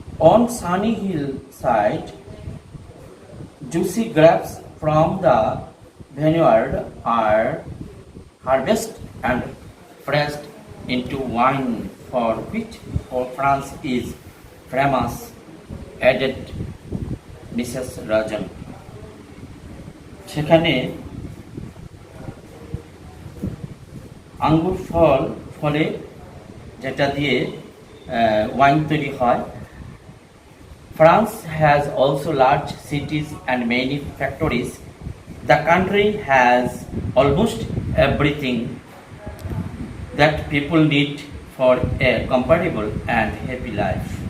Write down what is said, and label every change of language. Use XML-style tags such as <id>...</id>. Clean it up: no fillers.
<en>On sunny hillside, juicy grapes from the vineyard are harvested and pressed into wine, for which France is famous, added Mrs. Rajan.</en> <bn>সেখানে আঙ্গুর ফলে যেটা দিয়ে wine তৈরি হয়.</bn> <en>France has also large cities and many factories. The country has almost everything that people need for a comfortable and happy life.</en>